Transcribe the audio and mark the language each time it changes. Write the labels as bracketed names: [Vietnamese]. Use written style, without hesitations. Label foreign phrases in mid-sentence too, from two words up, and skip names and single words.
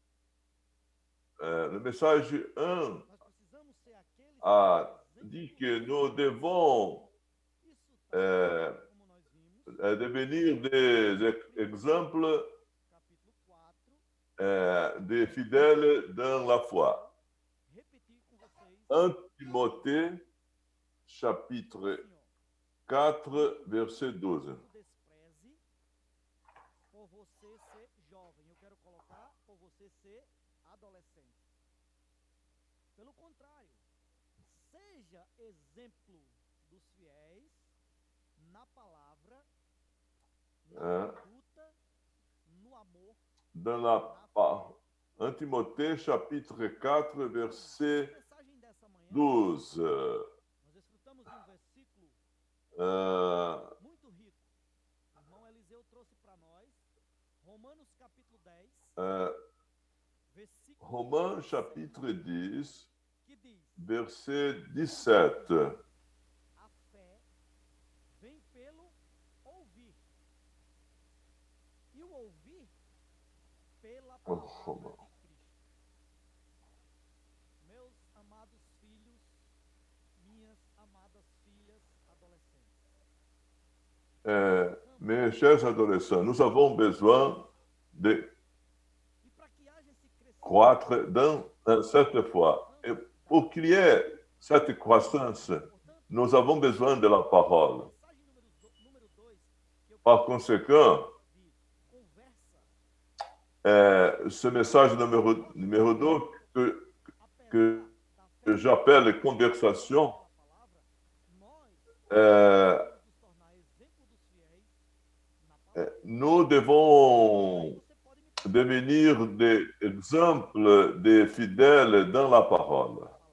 [French] Le message 1 a dit que nous devons devenir des exemples des fidèles dans la foi. 1 Timothée, chapitre 4, verset 12. [Portuguese] Por você ser jovem. Eu quero colocar por você ser adolescente. Pelo contrário, seja exemplo dos fiéis na palavra, na conduta, no amor. [French] Dans la 1 Timothée, chapitre 4, verset 12. [Portuguese] Nós escutamos um versículo muito rico. O irmão Eliseu trouxe para nós Romanos capítulo 10, versículo [French] Romains chapitre 10, [Portuguese] que diz: [French] verset 17. [Portuguese] a fé vem pelo ouvir, e o ouvir pela palavra de Cristo. Meus amados filhos, minhas amadas filhas adolescentes. [French] Mes chers adolescents, nous avons besoin de [Portuguese] E para que haja esse crescimento, [French] croître dans cette foi. Et pour qu'il y ait cette croissance, nous avons besoin de la parole. [Portuguese] mensagem número 2 que eu [French] Par conséquent, [Portuguese] conversa [French] ce message numéro 2 que j'appelle conversation, nous devons devenir des exemples des fidèles dans la parole.